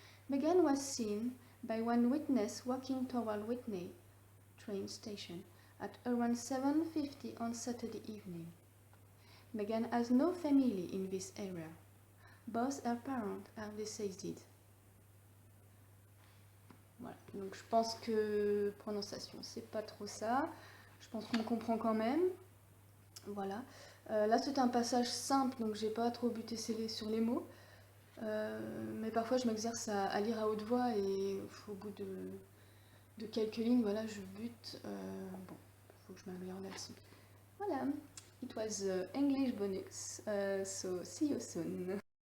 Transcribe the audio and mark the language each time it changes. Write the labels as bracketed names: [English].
[English] Megan was seen by one witness walking toward Whitney train station at around 7:50 on Saturday evening. Megan has no family in this area. Both her parents are deceased. [French] Voilà, donc je pense que prononciation, c'est pas trop ça. Je pense qu'on comprend quand même. Voilà. Là, c'est un passage simple, donc j'ai pas trop buté sur les mots. Mais parfois, je m'exerce à lire à haute voix et au bout de quelques lignes, voilà, je bute. Bon, il faut que je m'améliore là-dessus. [English] Voilà. It was English bonus, so see you soon.